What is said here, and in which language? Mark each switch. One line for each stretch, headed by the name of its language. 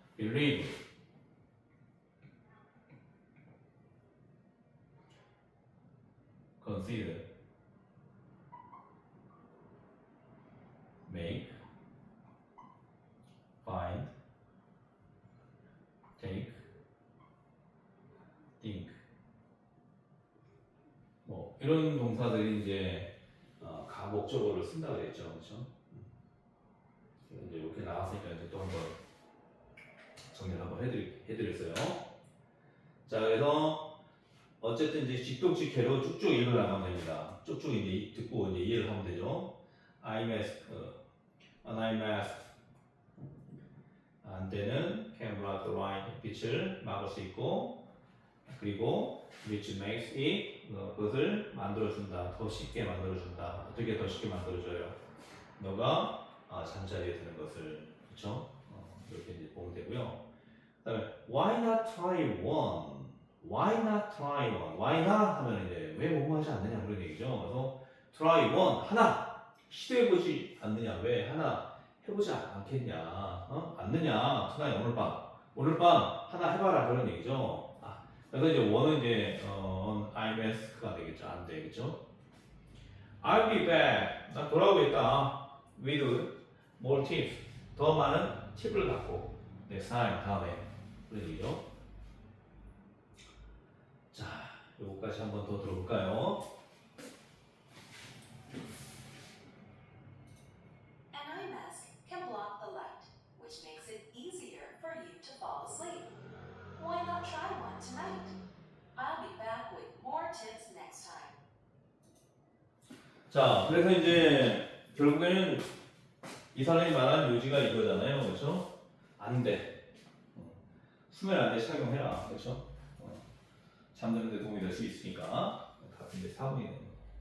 English: believe, consider, make, find, take, think.
Korean: 뭐 이런 동사들이 이제 가목적어를 쓴다 그랬죠, 그렇죠? 이제 이렇게 나왔으니까 이제 또 한번 정리를 한번 해드렸어요. 자, 그래서 어쨌든 이제 직독직해로 쭉쭉 읽어 나가면 됩니다. 쭉쭉 이제 듣고 이제 이해를 하면 되죠.
English: I mask, an eye mask.
Korean: 안대는
English: can block the light,
Korean: 빛을 막을 수 있고, 그리고
English: which makes it,
Korean: 그것을 만들어준다, 더 쉽게 만들어준다. 어떻게 더 쉽게 만들어줘요? 너가 잠자리에 드는 것을, 그렇죠? 이렇게 이제 보면 되고요. 그다음에
English: why not try one? Why not try one?
Korean: Why not 하면 이제 왜 공부하지 않느냐 그런 얘기죠. 그래서
English: try one
Korean: 하나 시도해보지 않느냐, 왜 하나 해보지 않겠냐, 않느냐,
English: tonight
Korean: 오늘 밤 하나 해봐라 그런 얘기죠. 그래서 이제 one은 이제 I'm ask가 되겠죠, 안 되겠죠.
English: I'll be back.
Korean: 나 돌아오겠다.
English: with more tips.
Korean: 더 많은 팁을 갖고
English: next time
Korean: 다음에 그런 얘기죠. 자, 요거까지 한번 더 들어볼까요?
English: An eye mask can block the light, which makes it easier for you to fall asleep. Why not try one tonight? I'll be back with more tips next time.
Korean: 자, 그래서 이제 결국에는 이 사람이 말한 요지가 이거잖아요, 그렇죠? 안 돼. 수면 안대 착용해라, 그렇죠? 잠드는데 도움이 될 수 있으니까. 같은 데 4번이 되는 거예요.